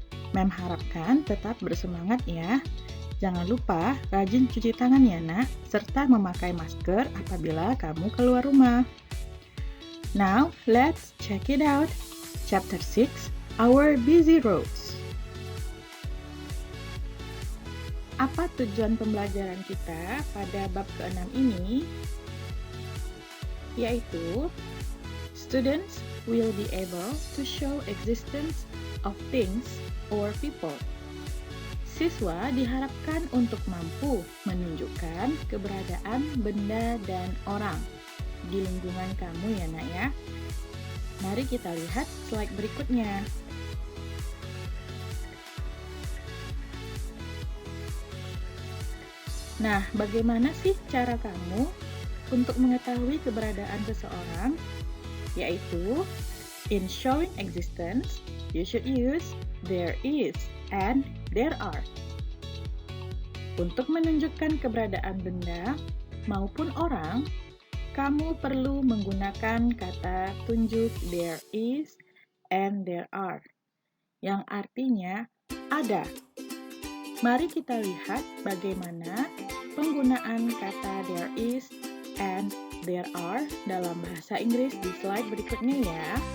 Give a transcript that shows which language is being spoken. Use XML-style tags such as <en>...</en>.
<id>Mem harapkan tetap bersemangat ya. Jangan lupa rajin cuci tangan ya nak, serta memakai masker apabila kamu keluar rumah.</id> <en>Now, let's check it out. Chapter 6, Our Busy Roads.</en> <id>Apa tujuan pembelajaran kita pada bab ke-6 ini?</id> <en>Yaitu, students will be able to show existence of things or people.</en> <id>Siswa diharapkan untuk mampu menunjukkan keberadaan benda dan orang di lingkungan kamu ya nak ya. Mari kita lihat slide berikutnya. Nah, bagaimana sih cara kamu untuk mengetahui keberadaan seseorang?</id> <en>Yaitu, in showing existence, you should use there is and there are.</en> <id>Untuk menunjukkan keberadaan benda maupun orang, kamu perlu menggunakan kata tunjuk there is and there are, yang artinya ada. Mari kita lihat bagaimana penggunaan kata there is and there are dalam bahasa Inggris di slide berikutnya ya.</id>